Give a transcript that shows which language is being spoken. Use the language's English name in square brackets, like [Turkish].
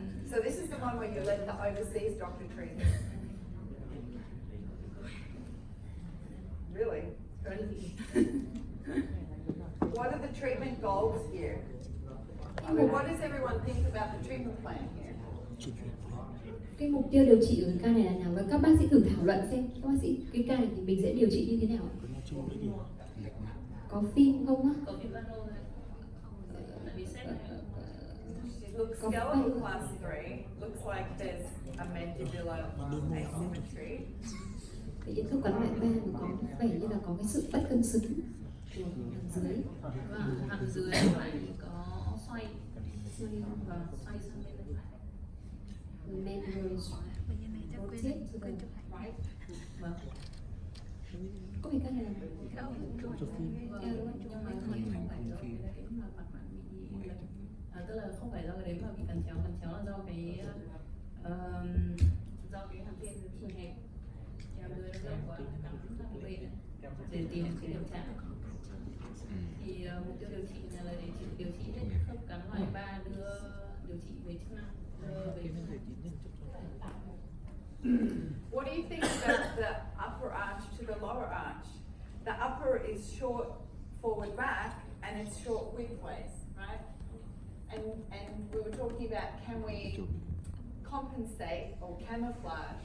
[English] So this is the one where you let the overseas doctor treat it? Really? What are the treatment goals here? I mean, what does everyone think about the treatment plan here? [Vietnamese] Cái mục tiêu điều trị của cái ca này là nào? Và các bác sĩ thử thảo luận xem, các bác sĩ cái ca này thì mình sẽ điều trị như thế nào? Có phim không á? Có phim Vano này. Tại vì xét này. [English] She looks skeletal class 3, looks like there's a mandibular asymmetry. [Vietnamese] Vậy thì khớp cắn loại 3 mà có vẻ như là có cái sự bất cân xứng của hàm dưới. Và hàm dưới phải có xoay và xoay sang bên phải. [English] Mandibular rotate to the right. [Vietnamese] Vâng. Có phải ca này là Chụp phim. Vâng, nhưng mà không phải do cái đấy mà mặt bạn bị lệch. Tức là không phải do cái đấy mà bị cắn chéo là do cái hàm trên bị hẹp, hàm dưới nó rộng quá, cắn sang một bên để tìm cái điểm chạm. Thì mục tiêu điều trị là để điều trị hết khớp cắn loại 3, đưa điều trị về chức năng, đưa về [English] What do you think about the upper arch to the lower arch? The upper is short forward back and it's short widthways, right? And we were talking about, can we compensate or camouflage?